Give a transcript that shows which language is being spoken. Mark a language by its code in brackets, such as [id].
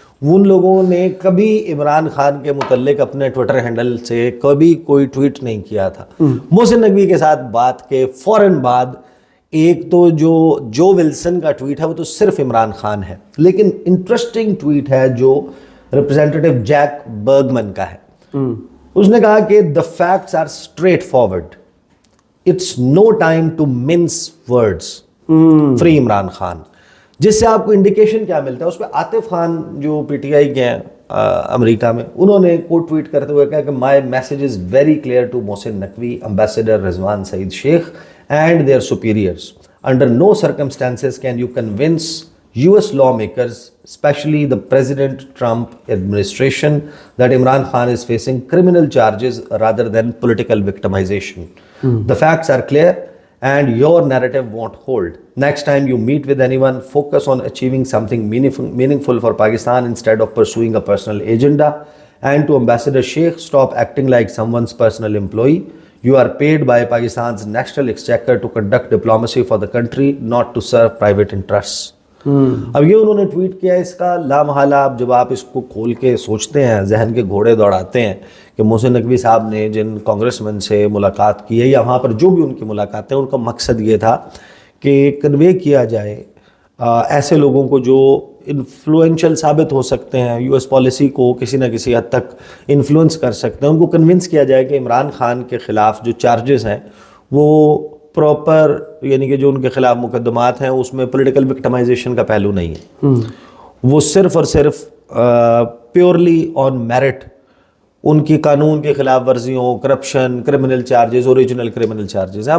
[ur] ان لوگوں نے کبھی عمران خان کے متعلق اپنے ٹویٹر ہینڈل سے کبھی کوئی ٹویٹ نہیں کیا تھا. محسن نقوی کے ساتھ بات کے فوراً بعد ایک تو جو ولسن کا ٹویٹ ہے وہ تو صرف عمران خان ہے، لیکن انٹرسٹنگ ٹویٹ ہے جو ریپرزینٹیٹو جیک برگمن کا ہے. اس نے کہا کہ [en] the facts are straightforward. It's no time to mince words. Free Imran Khan. [ur] جس سے آپ کو انڈیکیشن کیا ملتا ہے؟ اس پہ عاطف خان جو پی ٹی آئی کے ہیں امریکہ میں، انہوں نے کوٹ ٹویٹ کرتے ہوئے کہا کہ [en] My message is very clear to Mohsin Naqvi, ambassador Rizwan Saeed Sheikh and their superiors. Under no circumstances can you convince US lawmakers, especially the President Trump administration, that Imran Khan is facing criminal charges rather than political victimization. The facts are clear and your narrative won't hold. Next time you meet with anyone, focus on achieving something meaningful for Pakistan instead of pursuing a personal agenda. And to Ambassador Sheikh, stop acting like someone's personal employee. You are paid by Pakistan's national exchequer to conduct diplomacy for the country, not to serve private interests. [ur] اب یہ انہوں نے tweet کیا. اس کا لامحالہ اب جب آپ اس کو کھول کے سوچتے ہیں، ذہن کے گھوڑے دوڑاتے ہیں کہ محسن نقوی صاحب نے جن کانگریس مین سے ملاقات کی ہے یا وہاں پر جو بھی ان کی ملاقاتیں، ان کا مقصد یہ تھا کہ کنوے کیا جائے ایسے لوگوں کو جو انفلوئنشل ثابت ہو سکتے ہیں، یو ایس پالیسی کو کسی نہ کسی حد تک انفلوئنس کر سکتے ہیں، ان کو کنونس کیا جائے کہ عمران خان کے خلاف جو چارجز ہیں وہ پراپر، یعنی کہ جو ان کے خلاف مقدمات ہیں اس میں پولیٹیکل وکٹمائزیشن کا پہلو نہیں ہے، وہ صرف اور صرف پیورلی آن میرٹ ان کی قانون کے خلاف ورزیوں، corruption, criminal charges, original criminal charges.